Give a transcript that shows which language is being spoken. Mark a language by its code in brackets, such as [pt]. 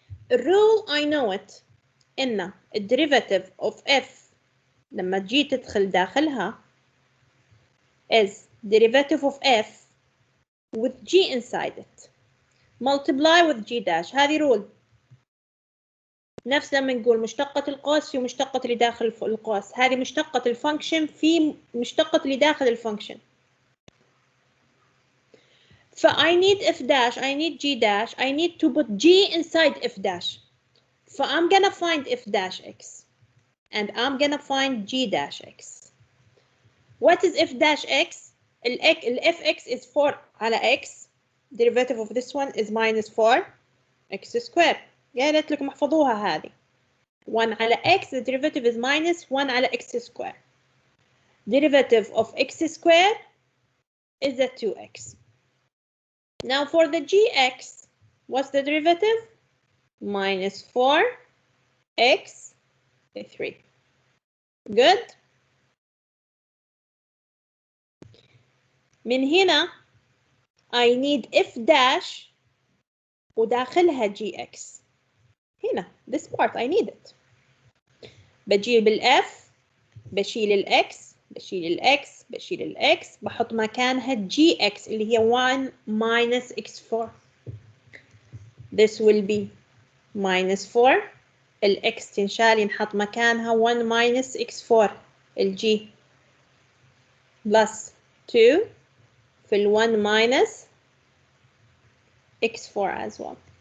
[en] الرول I know it. إن derivative of F [ar] لما G تدخل داخلها [en] is derivative of F with G inside it. Multiply with G dash. [ar] هذه [en] rule. [ar] نفس لما نقول مشتقة القوس في مشتقة اللي داخل القوس. هذه مشتقة الفانكشن في مشتقة اللي داخل الفانكشن. [en] ف I need F dash, I need G dash, I need to put G inside F dash. ف I'm gonna find F dash X and I'm gonna find G dash X. What is f dash x? ال fx is 4 على x. Derivative of this one is minus 4 x square. [ar] يا ريت لكم احفظوها هذه. [en] 1 على x, the derivative is minus 1 على x square. Derivative of x square is a 2x. Now for the gx, what's the derivative? Minus 4x 3. Good. [ar] من هنا [en] I need f dash [ar] وداخلها [en] gx. [ar] هنا [en] this part I need it. [ar] بجيب الf، بشيل الاكس، بشيل الاكس، بشيل الاكس، بحط مكانها gx اللي هي 1 minus x4. [en] This will be minus 4. [ar] الاكس تنشال ينحط مكانها 1 minus x4 الجي plus 2 في ال 1 minus x4 [en] as well.